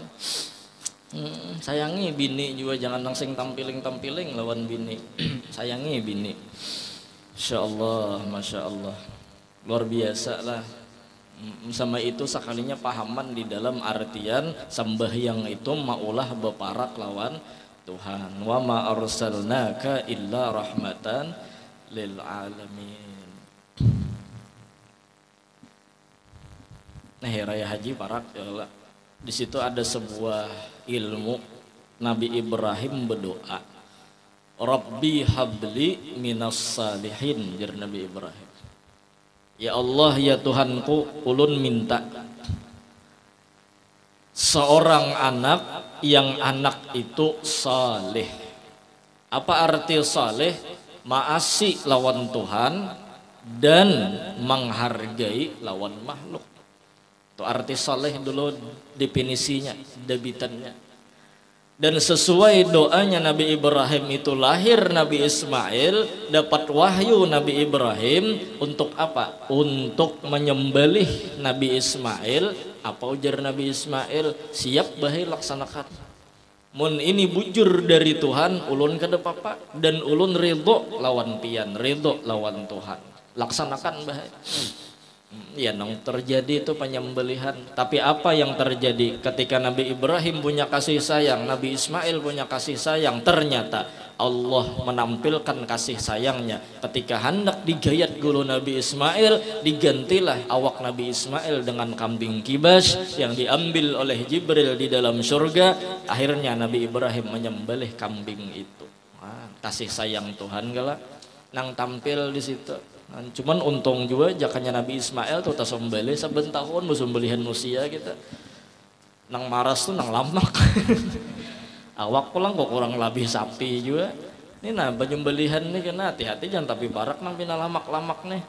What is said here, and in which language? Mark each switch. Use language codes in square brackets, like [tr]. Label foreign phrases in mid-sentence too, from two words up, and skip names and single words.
[bjn] Sayangi bini juga, jangan langsung tampiling lawan bini. Sayangi bini. [ar] Insya Allah, masya Allah, [bjn] luar biasa lah. Sama itu sekalinya pahaman di dalam artian sembahyang itu maulah beparak lawan Tuhan. [ar] Wa ma arsalnaka illa rahmatan lil alamin. [bjn] Nah, raya haji parak ya, di situ ada sebuah ilmu. Nabi Ibrahim berdoa, [ar] Rabbi habli minas salihin, [bjn] jar Nabi Ibrahim. Ya Allah ya Tuhanku, ulun minta seorang anak yang anak itu saleh. Apa arti saleh? Maasi lawan Tuhan dan menghargai lawan makhluk. Itu arti saleh dulu definisinya, debitannya. Dan sesuai doanya Nabi Ibrahim itu lahir Nabi Ismail, dapat wahyu Nabi Ibrahim untuk apa? Untuk menyembelih Nabi Ismail. Apa ujar Nabi Ismail? Siap bahai laksanakan. Mun ini bujur dari Tuhan, ulun kada papa, dan ulun ridho lawan pian, ridho lawan Tuhan. Laksanakan bahai. Ya nang terjadi itu penyembelihan. Tapi apa yang terjadi ketika Nabi Ibrahim punya kasih sayang, Nabi Ismail punya kasih sayang, ternyata Allah menampilkan kasih sayangnya ketika hendak digayat gulu Nabi Ismail, digantilah awak Nabi Ismail dengan kambing kibas yang diambil oleh Jibril di dalam surga. Akhirnya Nabi Ibrahim menyembelih kambing itu. Kasih sayang Tuhan gala nang tampil di situ. Cuman untung juga jakanya Nabi Ismail tuh tasembelih saben tahun musembelihan manusia kita. Nang maras tuh nang lamak. Awak pulang kok kurang lebih sapi juga. Ini nah penyembelihan nih kena hati-hati jangan tapi barak nang pina lamak-lamak nih.